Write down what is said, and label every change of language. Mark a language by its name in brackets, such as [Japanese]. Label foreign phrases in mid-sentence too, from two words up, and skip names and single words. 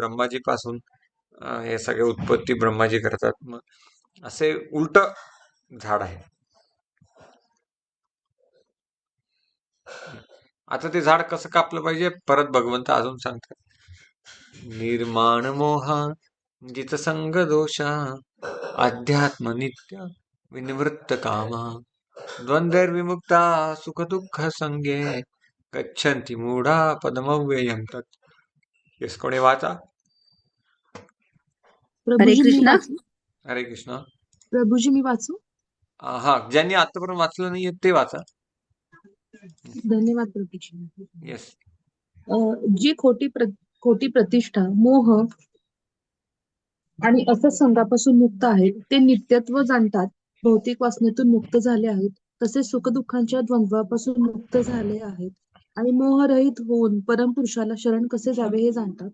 [Marathi] ब्रह्माजी पासून हे सगळे उत्पत्ती ब्रह्माजी करतात. मग असे उलट झाड आहे. आता ते झाड कसं कापलं पाहिजे? परत भगवंत अजून सांगतात. [Sanskrit] निर्माण मोहा जित संग दोषा अध्यात्म नित्य विनिवृत्त कामा द्वंद्वविमुक्ता सुख दुःख संगे गच्छन्ति मूढा पदमव्ययं तत्. [Marathi] येस, कोणी वाचा? प्रभूजी मी कृष्णा. वाचू? हरे कृष्ण. प्रभूजी मी वाचू? हा, ज्यांनी आतापर्यंत वाचलं नाहीये ते वाचा. धन्यवाद प्रभूजी. येस. जी खोटी प्रतिष्ठा, मोह आणि असत्संगापासून मुक्त आहेत ते नित्यत्व जाणतात, भौतिक वासनेतून मुक्त झाले आहेत, तसेच सुखदुःखांच्या द्वंद्वापासून मुक्त झाले आहेत आणि मोहरहित होऊन परमपुरुषाला शरण कसे जावे हे जाणतात.